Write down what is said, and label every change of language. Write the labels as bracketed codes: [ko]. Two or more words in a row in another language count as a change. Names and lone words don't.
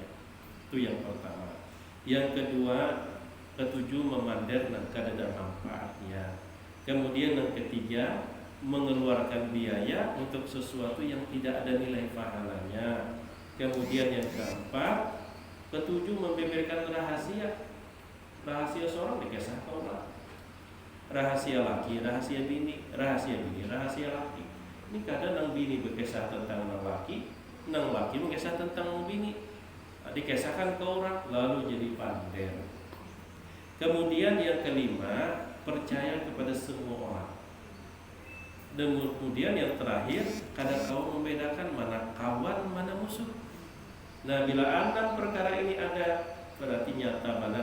[id] Itu yang pertama. Yang kedua, ketujuh memandang kadar manfaatnya. Kemudian yang ketiga, mengeluarkan biaya untuk sesuatu yang tidak ada nilai pahalanya. Kemudian yang keempat, ketujuh membeberkan rahasia. Rahasia seorang dikisah ke orang. Rahasia laki, rahasia bini, rahasia laki. [bjn] Ini kadang nang bini berkisah tentang nang laki berkisah tentang nang bini. Dikisahkan ke orang, lalu jadi pander. [id] Kemudian yang kelima, percaya kepada semua orang. Dan kemudian yang terakhir, kadang kau membedakan mana kawan, mana musuh. Nah, bila 6 perkara ini ada, berarti nyata benar.